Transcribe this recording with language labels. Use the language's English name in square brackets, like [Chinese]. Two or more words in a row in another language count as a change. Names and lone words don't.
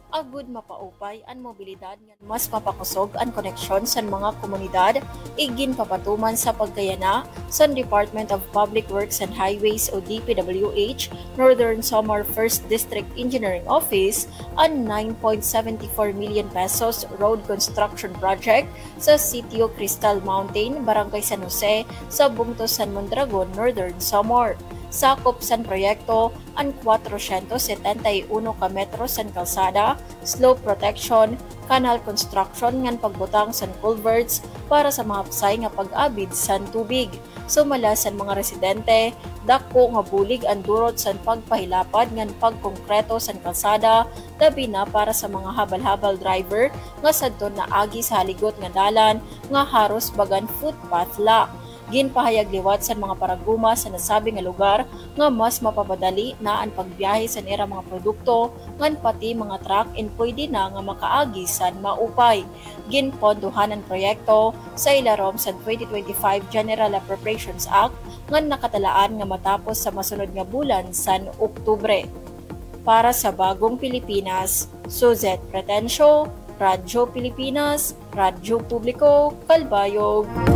[Waray] Agud mapaupay ang mobilidad nga mas mapakusog ang koneksyon sa mga komunidad, igin papatuman sa pagkayana sa Department of Public Works and Highways o DPWH Northern Samar 1st District Engineering Office ang 9.74 million pesos [English] road construction project [Waray] sa Sitio Crystal Mountain, Barangay San Jose sa Bungto San Mondragon, Northern Samar. Sakop san proyekto ang 471 ka metro san kalsada, [English] slope protection, canal construction [Waray] ngan pagbutang san culverts para sa mga psay nga pag-abid san tubig. Sumala san mga residente, dako nga bulig ang durot san pagpahilapad ngan pagkongkreto san kalsada, labi na para sa mga habal-habal driver nga sadto na agi sa haligot nga dalan nga haros bagan footpath la. Ginpahayag liwat sa mga paraguma sa nasabi nga lugar nga mas mapapadali na ang pagbiyahe sa nira mga produkto ngan pati mga truck and pwede na nga makaagi sa maupay. Ginponduhan ang proyekto sa ilarom sa 2025 General Appropriations Act ngan nakatalaan nga matapos sa masunod nga bulan sa Oktubre. Para sa Bagong Pilipinas, Suzette Pretensyo, Radyo Pilipinas, Radyo Publiko, Calbayog.